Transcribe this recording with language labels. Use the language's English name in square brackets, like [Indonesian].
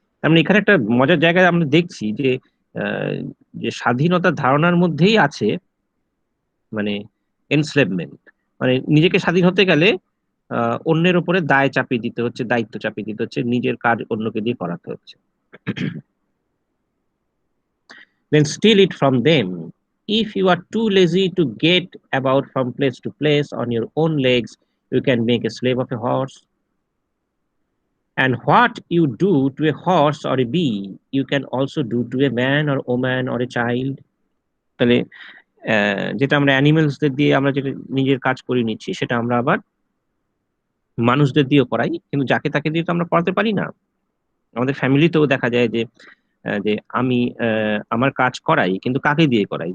[Bangla] তার মানে এখানে একটা মজার জায়গায় আমরা দেখছি যে আহ, যে স্বাধীনতার ধারণার মধ্যেই আছে মানে এনস্লেভমেন্ট, মানে নিজেকে স্বাধীন হতে গেলে অন্যের উপরে দায় চাপিয়ে দিতে হচ্ছে, দায়িত্ব চাপিয়ে দিতে হচ্ছে, নিজের কাজ অন্যকে দিয়ে করাতে হচ্ছে। [English] Then steal it from them. If you are too lazy to get about from place to place on your own legs, you can make a slave of a horse. And what you do to a horse or a bee, you can also do to a man or woman or a child. [Bangla] তাহলে যেটা আমরা অ্যানিমেলসদের দিয়ে আমরা যেটা নিজের কাজ করে নিচ্ছি, সেটা আমরা আবার মানুষদের দিয়েও করাই, কিন্তু যাকে তাকে দিয়ে তো আমরা করাতে পারি না। আমাদের ফ্যামিলিতেও দেখা যায় যে যে আমি আমার কাজ করাই, কিন্তু কাকে দিয়ে করাই?